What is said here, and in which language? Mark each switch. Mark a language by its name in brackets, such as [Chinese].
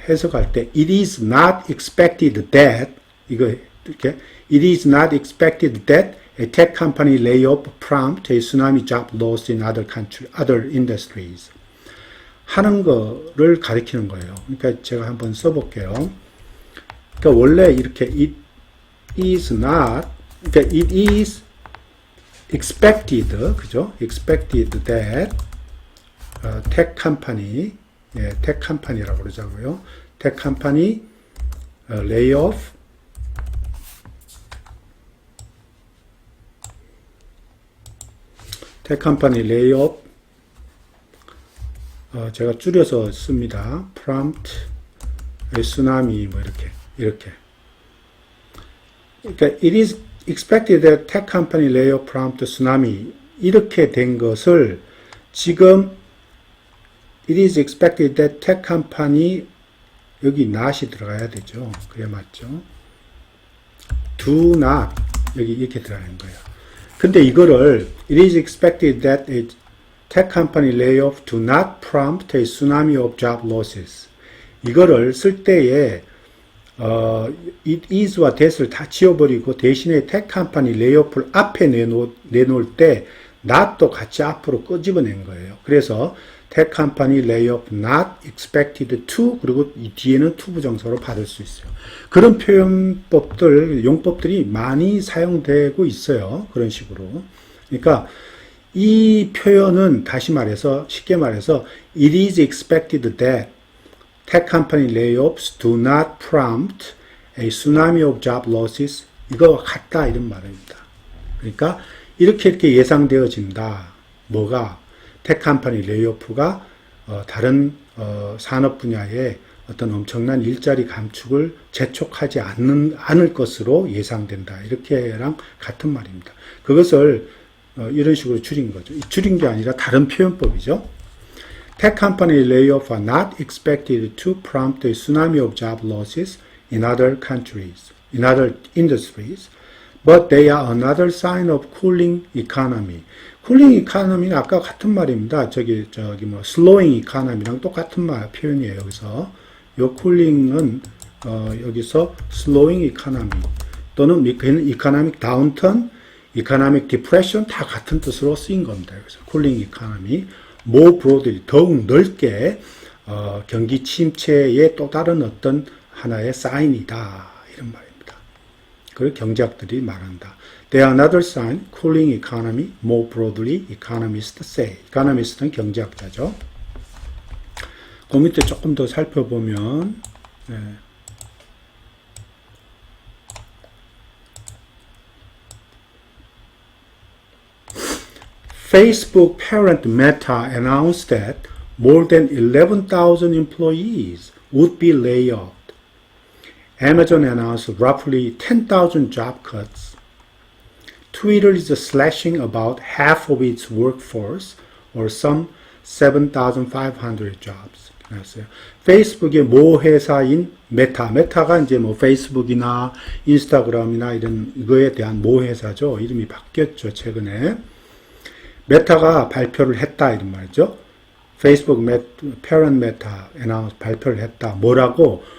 [Korean] 해석할 때 [English] it is not expected that [Korean] 이렇게 [English] it is not expected that a tech company layoff prompt a tsunami job loss in other industries [Korean] 하는 거를 가리키는 거예요. 그러니까 제가 한번 써볼게요. 그러니까 원래 이렇게 [English] it is not [Korean] 그러니까 [English] it is expected [Korean] 그죠? [English] expected that tech company tech company라고 [Korean] 그러자고요. [English] tech company layoff tech company layoff [Korean] 제가 줄여서 씁니다. [English] prompt a tsunami [Korean] 뭐 이렇게 그러니까 [English] it is expected that tech company layoff prompt tsunami [Korean] 이렇게 된 것을 지금 [English] it is expected that tech company [Korean] 여기 not이 들어가야 되죠. 그래 맞죠? [English] do not [Korean] 여기 이렇게 들어가는 거예요. 근데 이거를 [English] it is expected that a tech company layoff do not prompt a tsunami of job losses. [Korean] 이거를 쓸 때에 it is와 that을 다 지워버리고 대신에 tech company layoff를 앞에 내놓을 때 not도 같이 앞으로 끄집어낸 거예요. 그래서 [English] tech company layoff not expected to [Korean] 그리고 이 뒤에는 to 부정사로 받을 수 있어요. 그런 용법들이 많이 사용되고 있어요. 그런 식으로. 그러니까 이 표현은 다시 말해서 쉽게 말해서 [English] it is expected that tech company layoffs do not prompt a tsunami of job losses [Korean] 이거와 같다 이런 말입니다. 그러니까 이렇게 예상되어진다. 뭐가 tech company layoff가 다른 산업 분야에 어떤 엄청난 일자리 감축을 재촉하지 않을 것으로 예상된다. 이렇게랑 같은 말입니다. 그것을 이런 식으로 줄인 거죠. 줄인 게 아니라 다른 표현법이죠. [English] Tech company layoffs are not expected to prompt a tsunami of job losses in other countries, in other industries, but they are another sign of cooling economy. [Korean] 쿨링 이카노미는 아까 같은 말입니다. slowing economy랑 똑같은 말 표현이에요. 여기서 요 쿨링은 여기서 slowing economy 또는 economic downturn, economic depression 다 같은 뜻으로 쓰인 겁니다. 그래서 쿨링 이카노미, [English] more broadly [Korean] 더욱 넓게 경기 침체의 또 다른 어떤 하나의 사인이다 이런 말입니다. 그걸 경제학들이 말한다. [English] They are another sign, cooling economy, more broadly, economists say. [Korean] economist는 경제학자죠. 그 밑에 조금 더 살펴보면, 네. [English] Facebook parent Meta announced that more than 11,000 employees would be laid off. Amazon announced roughly 10,000 job cuts. Twitter is slashing about half of its workforce, or some 7,500 jobs. [Korean] 그랬어요. 페이스북의 모 회사인 메타가 이제 뭐 페이스북이나 인스타그램이나 이런 이거에 대한 모 회사죠. 이름이 바뀌었죠, 최근에. 메타가 발표를 했다 이런 말이죠. 페이스북 parent Meta 발표를 했다. 뭐라고?